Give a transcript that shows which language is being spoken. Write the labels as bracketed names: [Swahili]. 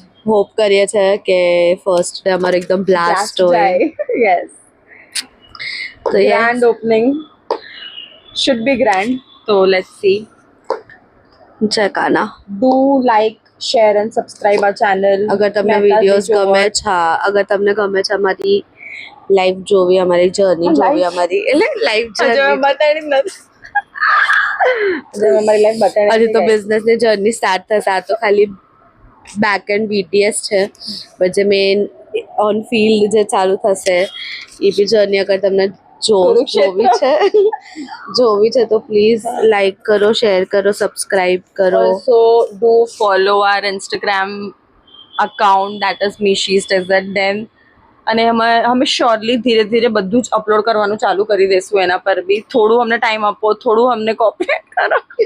[Gujarati] Hope કરીએ છે કે ફર્સ્ટ ડે અમારે એકદમ બ્લાસ્ટ હોય. [English] yes, [Gujarati] તો [English] grand opening should be grand. So let's see. ચકાના Do like, share and subscribe our channel. [Gujarati] અગર તમને વિડીયોઝ ગમે છે, હા અગર તમને ગમે છે અમારી લાઈફ જોવી, અમારી જર્ની જોવી, અમારી એટલે લાઈફ જર્ની, બતાડી નથી અમારી લાઈફ બતાડી હજી તો બિઝનેસ ની જર્ની સ્ટાર્ટ થશે. આ તો ખાલી બેક એન્ડ બીટીએસ છે, પણ જે મેઇન ઓન ફિલ્ડ જે ચાલુ થશે એ બી જર્ની અગર તમને જોવી છે તો પ્લીઝ લાઈક કરો, શેર કરો, સબસ્ક્રાઇબ કરો. [English] Also do follow our Instagram account, that is mishies.then. [Gujarati] અને અમે શ્યોરલી ધીરે ધીરે બધું જ અપલોડ કરવાનું ચાલુ કરી દઈશું. એના પર બી થોડું અમને ટાઈમ આપો, થોડું અમને કોપરેટ કરો.